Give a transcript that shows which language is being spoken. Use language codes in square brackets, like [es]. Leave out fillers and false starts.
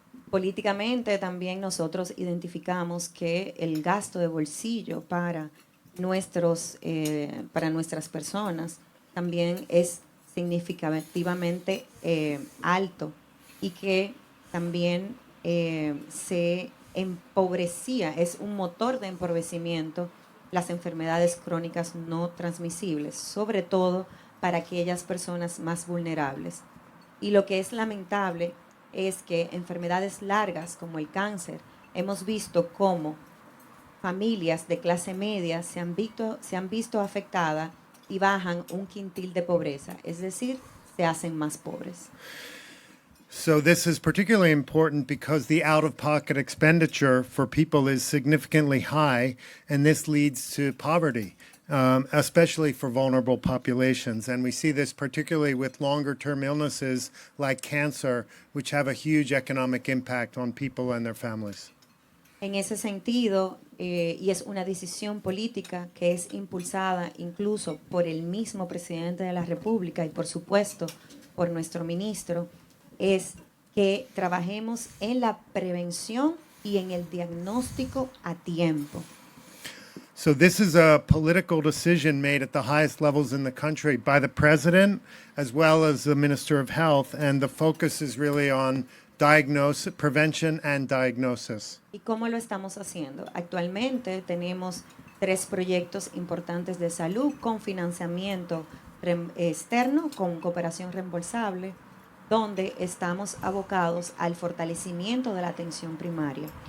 [es] Políticamente también nosotros identificamos que el gasto de bolsillo para nuestras personas también es significativamente alto y que también se empobrecía, es un motor de empobrecimiento las enfermedades crónicas no transmisibles, sobre todo para aquellas personas más vulnerables. Y lo que es lamentable es que enfermedades largas como el cáncer, hemos visto cómo familias de clase media se han visto afectadas y bajan un quintil de pobreza. Es decir, se hacen más pobres. [en] So this is particularly important because the out-of-pocket expenditure for people is significantly high, and this leads to poverty, especially for vulnerable populations. And we see this particularly with longer-term illnesses like cancer, which have a huge economic impact on people and their families. [es] En ese sentido, y es una decisión política que es impulsada incluso por el mismo presidente de la República y por supuesto por nuestro ministro, es que trabajemos en la prevención y en el diagnóstico a tiempo. [en] So this is a political decision made at the highest levels in the country by the president as well as the Minister of Health, and the focus is really on diagnosis, prevention and diagnosis. [es] ¿Y cómo lo estamos haciendo? Actualmente tenemos 3 proyectos importantes de salud con financiamiento externo, con cooperación reembolsable, donde estamos abocados al fortalecimiento de la atención primaria.